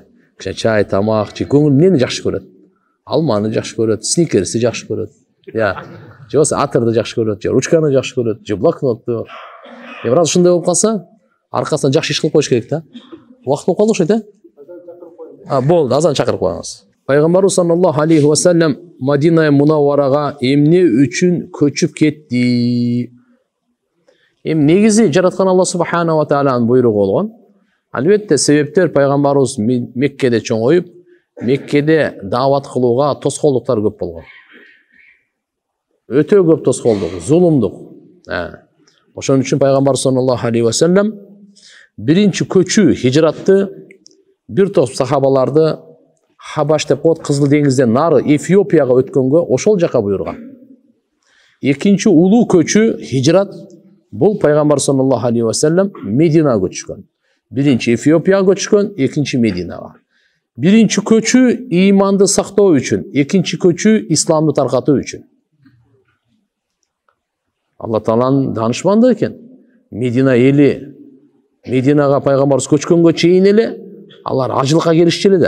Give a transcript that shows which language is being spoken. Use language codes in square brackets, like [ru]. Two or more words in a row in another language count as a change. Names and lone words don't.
[ky] Кичине чай, тамак, көңүл эмнени жакшы көрөт? Алманы жакшы көрөт, сникерсти жакшы көрөт. Же болбосо атырды жакшы көрөт, же ручканы жакшы көрөт, же блокнотту. Бирок ушундай болуп калса, аркасынан жакшы иш кылып коюш керек да. Убакыт болуп калды окшойт, Болду, азан чакырып коюңуз. Пайгамбарыбыз [ar] صلى الله عليه وسلم [ky] Мадина Мунавварага эмне үчүн көчүп кетти? Негизи жараткан Алла [ar] سبحانه وتعالى [ky] буйругу болгон. Албетте себептер пайгамбарыбыз Меккеде чоңоюп, Меккеде даават кылууга тоскоолдуктар көп болгон. Өтө көп тоскоолдук, зулумдук. Ошон үчүн пайгамбарыбыз [ar] صلى الله عليه وسلم [ky] биринчи көчүү хижратты бир топ сахабаларды Хабаш деп коет, Кызыл деңизден нары Эфиопияга өткөнгө ошол жака буйрган. Экинчи улуу көчүү хижрат бул пайгамбар [ar] صلى الله عليه وسلم [ky] Мединага көчкөн. Биринчи Эфиопияга көчкөн, экинчи Мединага. Биринчи көчүү иманды сактоо үчүн, экинчи көчүү исламды таркатуу үчүн. Алла Тааланын данышмандыгы экен. Медина эли Мединага пайгамбарыбыз көчкөнгө чейин эле алар ажылыкка келишчү эле да.